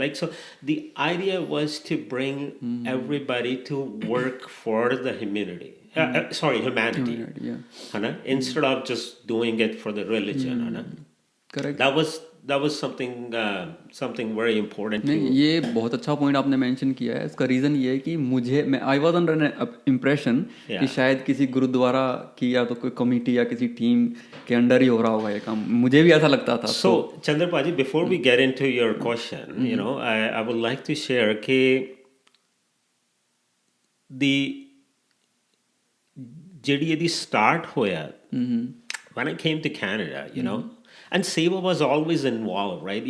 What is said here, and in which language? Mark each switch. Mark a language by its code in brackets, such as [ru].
[en] Like, so the idea was to bring everybody to work for the humanity. Humanity. Yeah. Instead of just doing it for the religion. Correct. That was something very important. [hi] नहीं, ये बहुत अच्छा point आपने mention किया है। इसका reason ये है कि मैं [en] I was under an impression [hi] कि शायद किसी गुरुद्वारा की या तो कोई कमेटी या किसी टीम के अंडर ही हो रहा होगा ये काम, मुझे भी ऐसा लगता था। [en] So Chander Paji, before we get into your question, I would like to share कि [pa] ਜਿਹੜੀ ਇਹਦੀ [en] start ਹੋਇਆ when I came to Canada, and Seva was always involved, right?